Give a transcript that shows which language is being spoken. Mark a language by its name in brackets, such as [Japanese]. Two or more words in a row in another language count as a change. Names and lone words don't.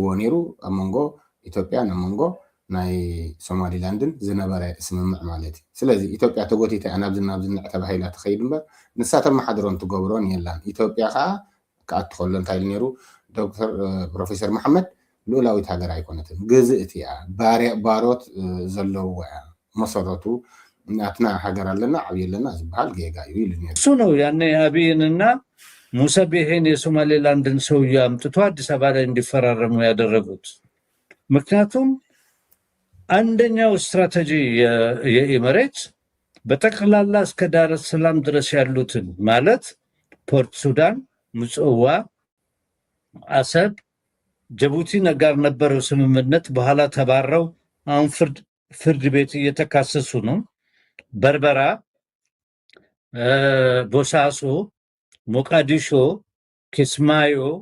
[Tigrinya] ነይሩ ኣብ መንጎ ኢትዮጵያን ኣብ መንጎ ናይ ሶማሊላንድን ዝነበረ ስምምዕ ማለት እዩ። ስለዚ ኢትዮጵያ ተጎቲታ ናብዚ ተባሂላ ትኸይድ እምበር ንሳተ መሓድሮን ትገብሮን የላን። ኢትዮጵያ ከዓ ክኣቱ ከሎ እንታይ ነይሩ ዶክተር ፕሮፌሰር መሐመድ ልኡላዊት ሃገር ኣይኮነትን፣ ግዝእት እያ፣ ባሮት ዘለዎ እያ፣ መሰረቱ ናትና ሃገር ኣለና ዓብይ ኣለና ዝበሃል ጌጋ እዩ ኢሉ ነይሩ። [Amharic] እሱ ነው ያኔ አብይንና ሙሳ ቢሂን የሶማሌላንድን ሰውዬ አምጥቶ አዲስ አበባ ላይ እንዲፈራረሙ ያደረጉት። ምክንያቱም አንደኛው ስትራቴጂ የኢሚሬት በጠቅላላ እስከ ዳር ሰላም ድረስ ያሉትን ማለት ፖርት ሱዳን፣ ምጽዋ፣ አሰብ፣ ጅቡቲ ጋር ነበረው ስምምነት። በኋላ ተባረው አሁን ፍርድ ቤት እየተካሰሱ ነው። በርበራ፣ ቦሳሶ፣ ሞቃዲሾ፣ ኪስማዮ፣